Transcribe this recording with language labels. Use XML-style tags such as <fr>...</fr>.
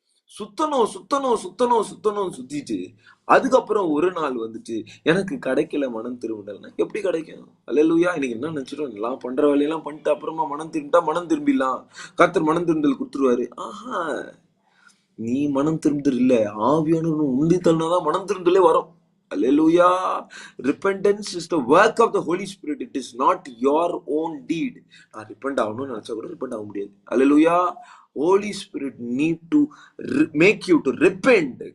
<ta>சுத்தணும் சுத்தணும் சுத்தணும் சுத்தணும் சுத்திட்டு அதுக்கப்புறம் ஒரு நாள் வந்துட்டு எனக்கு கிடைக்கல மனம் திரும்பினா எப்படி கிடைக்கும்? அல்லேலூயா. இன்னைக்கு என்ன நினைச்சிடும், எல்லாம் பண்ற வேலையெல்லாம் பண்ணிட்டு அப்புறமா மனம் திரும்பிட்டா மனம் திரும்பிடலாம், கர்த்தர் மனம் திரும்பல் கொடுத்துருவாரு. ஆஹா, நீ மனம் திரும்புதல் இல்ல, ஆவியானவர் உண்டி தள்ளினாதான் மனம் திரும்பலே வரும்.</ta> <en>Hallelujah. Repentance is the work of the Holy Spirit. It is not your own deed.</en> <ta>நான் repent ஆகணும்னு நினைச்சா கூட repent ஆக முடியாது.</ta> <en>Hallelujah. Holy Spirit need to make you to repent.</en>